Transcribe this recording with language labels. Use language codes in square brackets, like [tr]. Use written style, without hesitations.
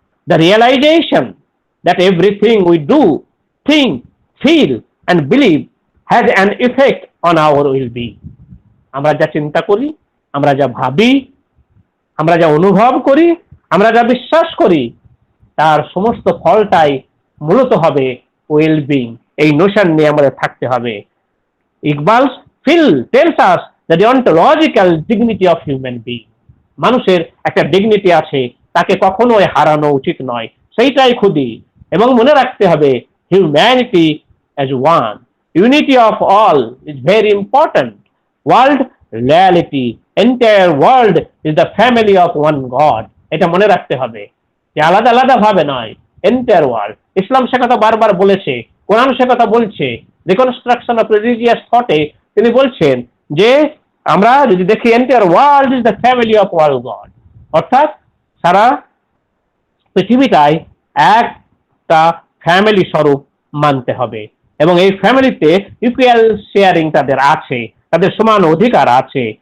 [en] The realization that everything we do, think, feel and believe has an effect on our well-being. [bn] আমরা যা চিন্তা করি, আমরা যা ভাবি, আমরা যা অনুভব করি, আমরা যা বিশ্বাস করি, তার সমস্ত ফলটাই মূলত হবে ওয়েলবিং। এই নোশন নিয়ে আমাদের থাকতে হবে। Iqbal [en] tells us the deontological dignity of human being. [bn] মানুষের একটা ডিগনিটি আছে, তাকে কখনোই হারানো উচিত নয়, সেইটাই খুদি। এবং মনে রাখতে হবে [en] Humanity as one, unity of all is very important. World reality, entire world is the family of one God. [bn] এটা মনে রাখতে হবে যে আলাদা আলাদা ভাবে নয়, [en] Entire world. [bn] ইসলাম সে কথা বারবার বলেছে, কোরআন সে কথা বলছে। রিকনস্ট্রাকশন অফ রিলিজিয়াস থটে তিনি বলছেন যে আমরা যদি দেখি entire world is the family of wall god, অর্থাৎ সারা পৃথিবীটাই একটা ফ্যামিলি স্বরূপ মানতে হবে এবং এই ফ্যামিলিতে ইকুয়াল শেয়ারিং তাদের আছে, তাদের সমান অধিকার আছে।